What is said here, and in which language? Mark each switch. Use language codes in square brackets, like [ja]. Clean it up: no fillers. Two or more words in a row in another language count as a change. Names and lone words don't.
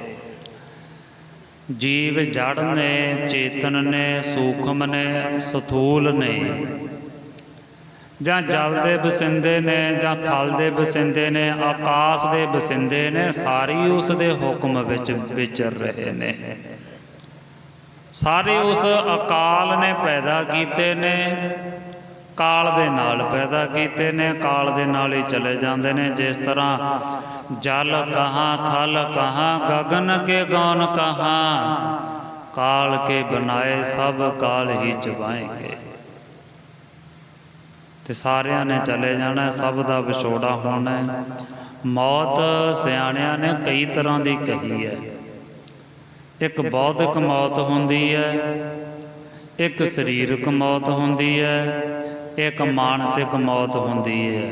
[pa] ਜੀਵ ਜੜ ਨੇ, ਚੇਤਨ ਨੇ, ਸੂਖਮ ਨੇ, ਸਥੂਲ ਨੇ, ਜਾਂ ਜਲ ਦੇ ਬਸਿੰਦੇ ਨੇ ਜਾਂ ਥਲ ਦੇ ਬਸਿੰਦੇ ਨੇ, ਆਕਾਸ਼ ਦੇ ਬਸਿੰਦੇ ਨੇ, ਸਾਰੀ ਉਸ ਦੇ ਹੁਕਮ ਵਿੱਚ ਵਿਚਰ ਰਹੇ ਨੇ। ਸਾਰੇ ਉਸ ਅਕਾਲ ਨੇ ਪੈਦਾ ਕੀਤੇ ਨੇ, ਕਾਲ ਦੇ ਨਾਲ ਪੈਦਾ ਕੀਤੇ ਨੇ, ਕਾਲ ਦੇ ਨਾਲ ਹੀ ਚਲੇ ਜਾਂਦੇ ਨੇ। ਜਿਸ ਤਰ੍ਹਾਂ ਜਲ ਕਹਾਂ, ਥਲ ਕਹਾਂ, [hi] ਗगन के गौन कहाँ, काल के बनाए सब काल ही चबाएंगे। [pa] ਤੇ ਸਾਰਿਆਂ ਨੇ ਚਲੇ ਜਾਣਾ, ਸਭ ਦਾ ਵਿਛੋੜਾ ਹੋਣਾ। ਮੌਤ ਸਿਆਣਿਆਂ ਨੇ ਕਈ ਤਰ੍ਹਾਂ ਦੀ ਕਹੀ ਹੈ। ਇੱਕ ਬੌਧਿਕ ਮੌਤ ਹੁੰਦੀ ਹੈ, ਇੱਕ ਸਰੀਰਕ ਮੌਤ ਹੁੰਦੀ ਹੈ, ਇੱਕ ਮਾਨਸਿਕ ਮੌਤ ਹੁੰਦੀ ਹੈ।